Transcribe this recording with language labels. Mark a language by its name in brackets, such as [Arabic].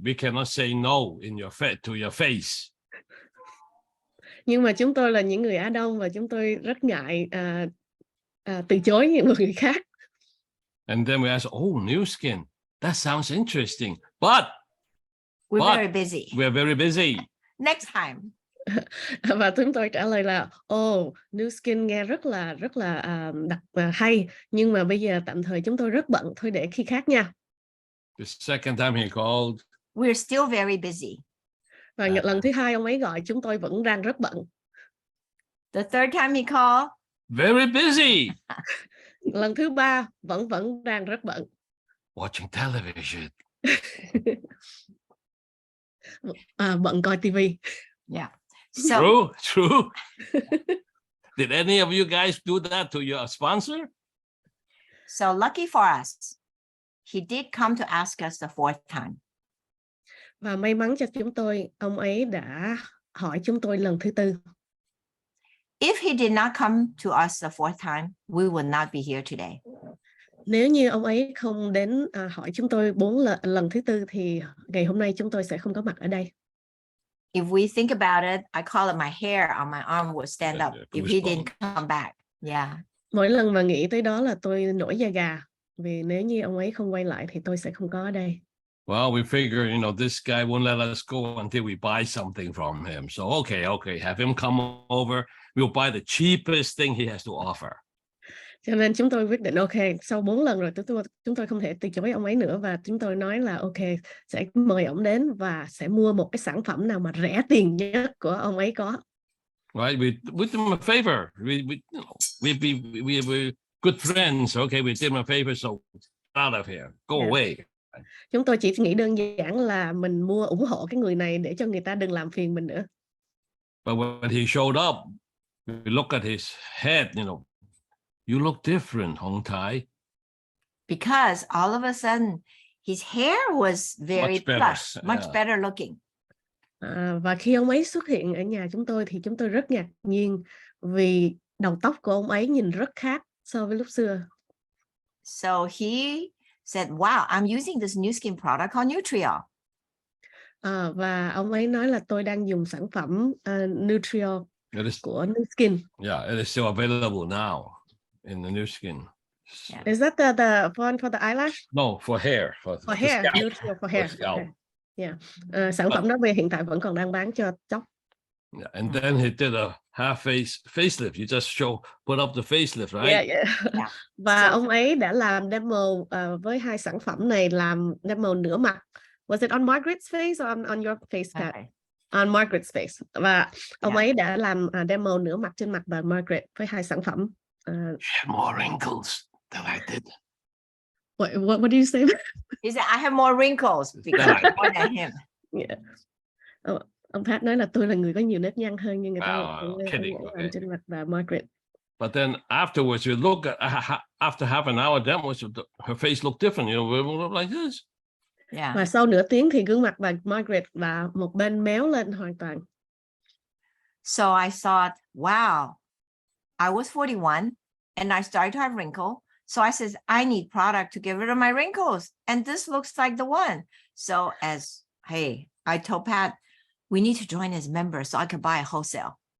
[English] We cannot say no to your face. [Vietnamese] Nhưng mà chúng tôi là những người Á Đông và chúng tôi rất ngại từ chối những người khác. [English] And then we ask, Nuskin, that sounds interesting, but we're very busy. We're very busy. Next time. [Vietnamese] Và chúng tôi trả lời là, Nuskin nghe rất là hay, nhưng mà bây giờ tạm thời chúng tôi rất bận, thôi để khi khác nha. [English] The second time he called, we're still very busy. [Vietnamese] Và lần thứ hai ông ấy gọi, chúng tôi vẫn đang rất bận. [English] The third time he called, very busy. [Vietnamese] Lần thứ ba vẫn đang rất bận. [English] Watching television. [Vietnamese] Bận coi tivi. [English] Yeah. So, true. Did any of you guys do that to your sponsor? So lucky for us, he did come to ask us the fourth time. [Vietnamese] Và may mắn cho chúng tôi, ông ấy đã hỏi chúng tôi lần thứ tư. [English] If he did not come to us the fourth time, we would not be here today. [Vietnamese] Nếu như ông ấy không đến hỏi chúng tôi lần thứ tư thì ngày hôm nay chúng tôi sẽ không có mặt ở đây. [English] If we think about it, I call it my hair on my arm would stand up if he didn't come back. Yeah. [Vietnamese] Mỗi lần mà nghĩ tới đó là tôi nổi da gà, vì nếu như ông ấy không quay lại thì tôi sẽ không có ở đây. [English] Well, we figure, this guy won't let us go until we buy something from him. So, okay, have him come over. We'll buy the cheapest thing he has to offer. [Vietnamese] Cho nên chúng tôi quyết định, sau 4 lần rồi chúng tôi không thể từ chối ông ấy nữa, và chúng tôi nói là sẽ mời ông đến và sẽ mua một cái sản phẩm nào mà rẻ tiền nhất của ông ấy có. [English] Right, we did him a favor. We're good friends. Okay, we did him a favor, so out of here, go away. [Vietnamese] Chúng tôi chỉ nghĩ đơn giản là mình ủng hộ cái người này để cho người ta đừng làm phiền mình nữa. [English] But when he showed up, we look at his head, you look different, Hong Tai. Because all of a sudden, his hair was very plush, much better looking. [Vietnamese] Và khi ông ấy xuất hiện ở nhà chúng tôi thì chúng tôi rất ngạc nhiên vì đầu tóc của ông ấy nhìn rất khác so với lúc xưa. [English] So he said, wow, I'm using this Nuskin product called Nutriol. [Vietnamese] Và ông ấy nói là tôi đang dùng sản phẩm Nutriol của Nuskin. [English] Yeah, it is still available now in the Nuskin. Yeah. Is that the one for the eyelash? No, for hair. For hair, Nutriol for hair. Okay. Yeah. [Vietnamese] Sản phẩm đó về hiện tại vẫn còn đang bán cho tóc. [English] Yeah, and then he did a half facelift. You just put up the facelift, right? Yeah. [Vietnamese] Và ông ấy đã làm demo với hai sản phẩm này, làm demo nửa mặt. [English] Was it on Margaret's face or on your face, Pat? Okay. On Margaret's face. [Vietnamese] Và ông ấy đã làm demo nửa mặt trên mặt bà Margaret với hai sản phẩm. [English] She had more wrinkles than I did. What do you say? He said, I have more wrinkles because I'm more than him. Yeah. [Vietnamese] Ông Pat nói là tôi là người có nhiều nếp nhăn hơn, nhưng người ta làm trên mặt bà Margaret. [English] But then afterwards, you look at after half an hour demo, her face looked different. Like this. Yeah. [Vietnamese] Và sau nửa tiếng thì gương mặt bà Margaret và một bên méo lên hoàn toàn. [English] So I thought, wow, I was 41 and I started to have wrinkles. So I said, I need product to get rid of my wrinkles. And this looks like the one. So I told Pat, we need to join as members so I can buy a wholesale.